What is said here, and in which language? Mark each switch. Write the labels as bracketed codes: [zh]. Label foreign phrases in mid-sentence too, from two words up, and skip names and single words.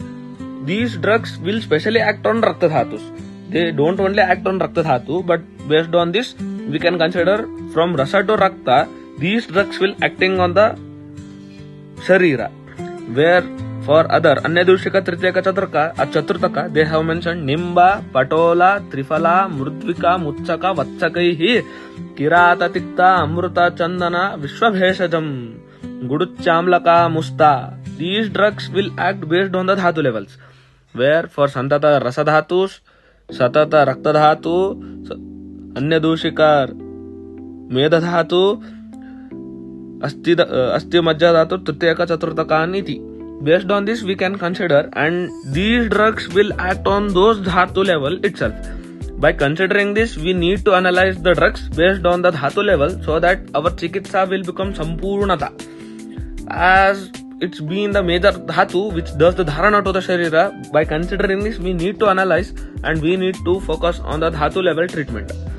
[en] These drugs will specially act on Raktadhatus. They don't only act on Raktadhatu, but based on this, we can consider from Rasa to Rakta, these drugs will acting on the Sharira. Where for other Anyadushika Tritiyaka Chaturtaka, they have mentioned Nimba, Patola, Trifala, Mrudvika, Mutsaka, Vatsakai, Kirata Tikta, Amruta Chandana, Vishwabheshajam, Guduchamlaka, Musta. These drugs will act based on the Dhatu levels. Where for Santata Rasadhatus, Satata Raktadhatu, Anyadushika Medadhatu, Asti Majjadhatu, Tritiyaka Chaturtaka niti. Based on this we can consider, and these drugs will act on those dhatu level itself. By considering this we need to analyze the drugs based on the dhatu level so that our chikitsa will become sampurnata. As it's been the major dhatu which does the dharana to the sharira, by considering this we need to analyze and we need to focus on the dhatu level treatment.